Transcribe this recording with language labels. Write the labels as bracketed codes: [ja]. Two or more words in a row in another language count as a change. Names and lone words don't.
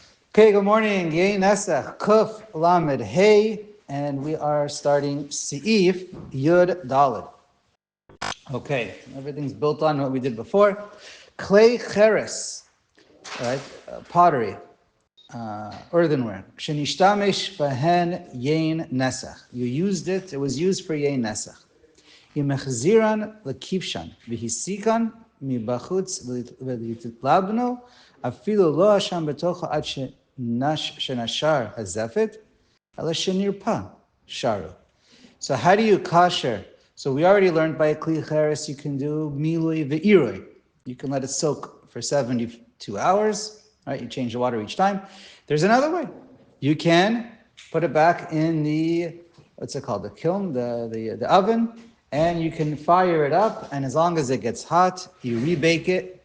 [en] Okay, good morning. [he] יי נסך, קוף, למד, הא, [en] and we are starting [he] סעיף, יוד, דלת. [en] Okay, everything's built on what we did before. Clay Cheres, right? Pottery, earthenware. [he] שנשתמש בהן יין נסך. [en] You used it, it was used for [he] יין נסך. ימחזירן לכבשן, והסיקן מבחוץ ולתלבנו, אפילו לא השם בתוכו עד שנשאר הזפת, אלא שנרפא שרו. [en] So how do you kasher? So we already learned by a [he] כלי חרס [en] you can do [he] מילוי ועירוי. [en] You can let it soak for 72 hours, right? You change the water each time. There's another way. You can put it back in the, what's it called, the kiln, the oven, and you can fire it up, and as long as it gets hot, you rebake it.